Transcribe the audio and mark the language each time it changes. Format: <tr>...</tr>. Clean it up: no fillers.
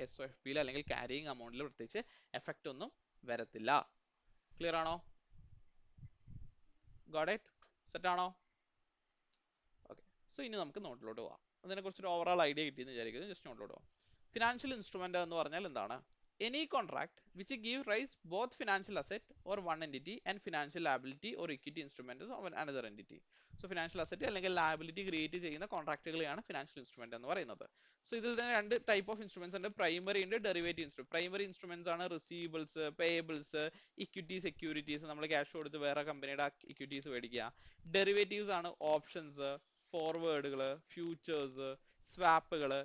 <ml>SOFPൽ അല്ലെങ്കിൽ ക്യാരിയിങ് അമൗണ്ടിൽ പ്രത്യേകിച്ച് എഫക്റ്റ് ഒന്നും വരത്തില്ല. ക്ലിയർ ആണോ?</ml> <en>Got it?</en> <ml>സെറ്റ് ആണോ? ഓക്കെ, സോ ഇനി നമുക്ക് നോട്ടിലോട്ട് പോവാം. അതിനെക്കുറിച്ചൊരു ഓവറോൾ ഐഡിയ കിട്ടിയെന്ന് വിചാരിക്കുന്നു. ജസ്റ്റ് നോട്ടിലോട്ട് പോവാം. ഫിനാൻഷ്യൽ ഇൻസ്ട്രുമെന്റ് എന്ന് പറഞ്ഞാൽ എന്താണ്?</ml> <en>Any contract which give rise both financial asset or one entity and financial liability or equity instruments of another entity.</en> <ml>So financial asset അല്ലെങ്കിൽ liability create ചെയ്യുന്ന കോൺട്രാക്റ്റുകളെയാണ് ഫിനാൻഷ്യൽ ഇൻസ്ട്രുമെന്റ് എന്ന് പറയുന്നത്. സോ ഇതിൽ തന്നെ 2 ടൈപ്പ് ഓഫ് ഇൻസ്ട്രുമെന്റ്സ് ഉണ്ട്. Primary ഉണ്ട്, derivative instrument. Primary instruments ആണ് receivables, payables, equity, securities. നമ്മൾ ക്യാഷ് കൊടുത്ത് വേറെ കമ്പനിയുടെ ഇക്വിറ്റീസ് മേടിക്കുക. ഡെറിവേറ്റീവ്സ് ആണ് ഓപ്ഷൻസ്, ഫോർവേഡുകൾ, ഫ്യൂച്ചേഴ്സ്, സ്വാപ്പുകൾ.</ml>